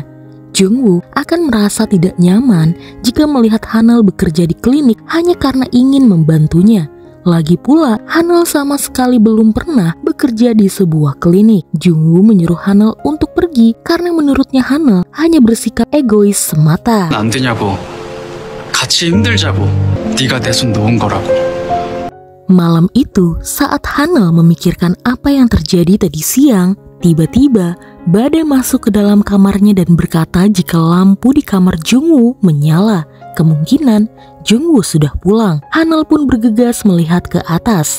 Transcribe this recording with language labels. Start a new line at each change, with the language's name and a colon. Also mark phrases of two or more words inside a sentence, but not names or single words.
Indonesian: Jungwoo akan merasa tidak nyaman jika melihat Hanel bekerja di klinik hanya karena ingin membantunya. Lagi pula, Hanel sama sekali belum pernah bekerja di sebuah klinik. Jungwoo menyuruh Hanel untuk pergi karena menurutnya Hanel hanya bersikap egois semata.
Korean: 안 되냐고. 같이 힘들자고. 네가 내 손 놓은 거라고.
Indonesian: Malam itu, saat Hanel memikirkan apa yang terjadi tadi siang, tiba-tiba Bade masuk ke dalam kamarnya dan berkata jika lampu di kamar Jungwoo menyala. Kemungkinan Jungwoo sudah pulang. Hanel pun bergegas melihat ke atas.